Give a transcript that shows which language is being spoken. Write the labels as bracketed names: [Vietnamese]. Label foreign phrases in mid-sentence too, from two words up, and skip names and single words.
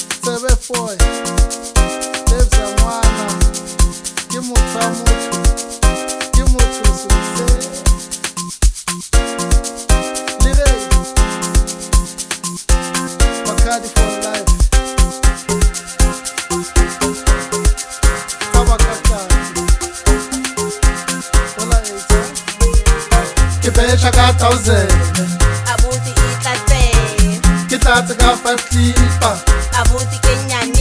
[Southern Sotho] Tsebe Boy, Tebza Ngwana, ke motho wa motho, ke motho success. Lire, Bakadi [English] for life. [Southern Sotho] Ke betjha ka 1000, abuti itlatse, ke tlatse ka 5 clipa, abuti kenyani,